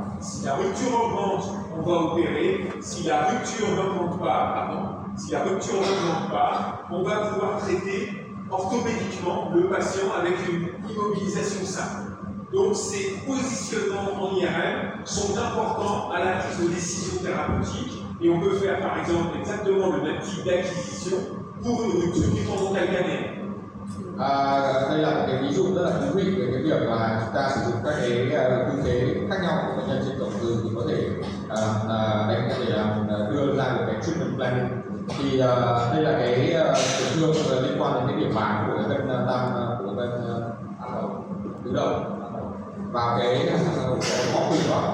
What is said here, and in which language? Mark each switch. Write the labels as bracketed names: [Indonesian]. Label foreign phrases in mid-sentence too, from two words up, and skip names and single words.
[French] Si la rupture augmente, on va opérer. Si la rupture n'augmente pas, on va pouvoir traiter orthopédiquement le patient avec une immobilisation simple. Donc ces positionnements en IRM sont importants à la prise de décision thérapeutique, et on peut faire par exemple exactement le même type d'acquisition pour une rupture du tendon calcanéen. [Vietnamese] Đây là một cái ví dụ rất là thú vị về cái việc mà chúng ta sử dụng các cái tư thế khác nhau của bệnh nhân trên cổng từ thì có thể đưa ra được cái [English] treatment plan. [Vietnamese] Thì đây là cái tổn thương liên quan đến cái điểm bám của cái gân tứ đầu vào cái khó quỳ đó.